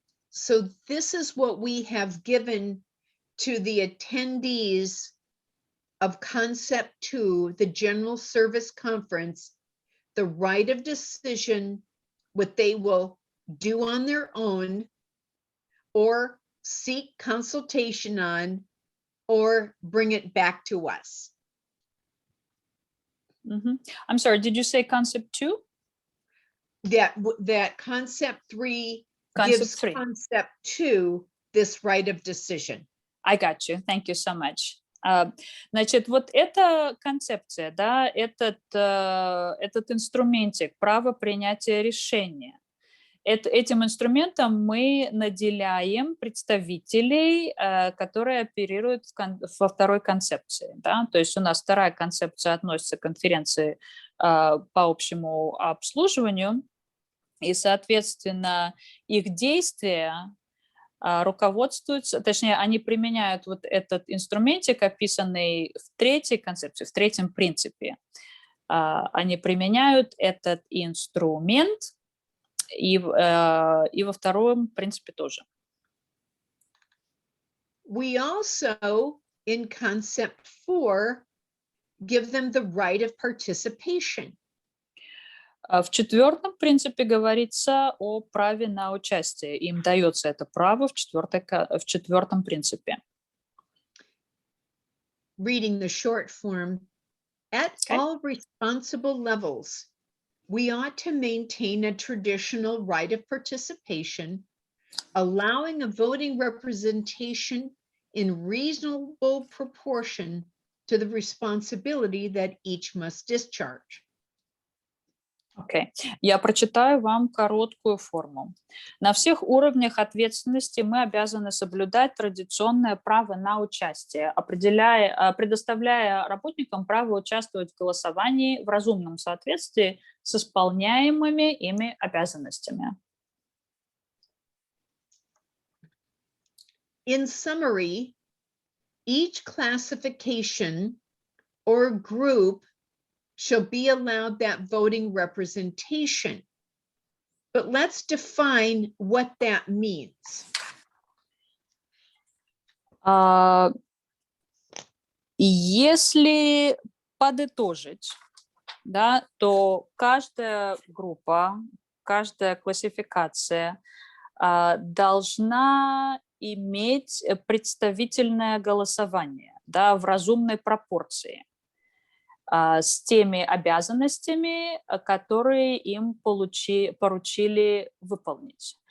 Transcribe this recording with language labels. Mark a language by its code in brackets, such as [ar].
[en] So this is what we have given to the attendees of Concept 2, the General Service Conference, the right of decision, what they will do on their own or seek consultation on or bring it back to us. I'm sorry, did you say Concept 2? That Concept 3 gives Concept 2 this right of decision. I got you. Thank you so much. [ru] Значит, вот эта концепция, да, этот инструментик, право принятия решения. Этим инструментом мы наделяем представителей, которые оперируют во второй концепции. Да? То есть у нас вторая концепция относится к конференции по общему обслуживанию, и, соответственно, их действия руководствуются, точнее, они применяют вот этот инструментик, описанный в третьей концепции, в третьем принципе. Они применяют этот инструмент и во втором принципе тоже. [en] We also, in Concept 4, give them the right of participation. [ru] В четвертом принципе говорится о праве на участие. Им дается это право в четвертом принципе. [en] Reading the short form, at all responsible levels, we ought to maintain a traditional right of participation, allowing a voting representation in reasonable proportion to the responsibility that each must discharge. [ru] Окей. Я прочитаю вам короткую форму. На всех уровнях ответственности мы обязаны соблюдать традиционное право на участие, предоставляя работникам право участвовать в голосовании в разумном соответствии с исполняемыми ими обязанностями. [en] In summary, each classification or group shall be allowed that voting representation. But let's define what that means. [ru] Если подытожить, да, то каждая группа, каждая классификация должна иметь представительное голосование, да, в разумной пропорции с теми обязанностями, которые им поручили выполнить.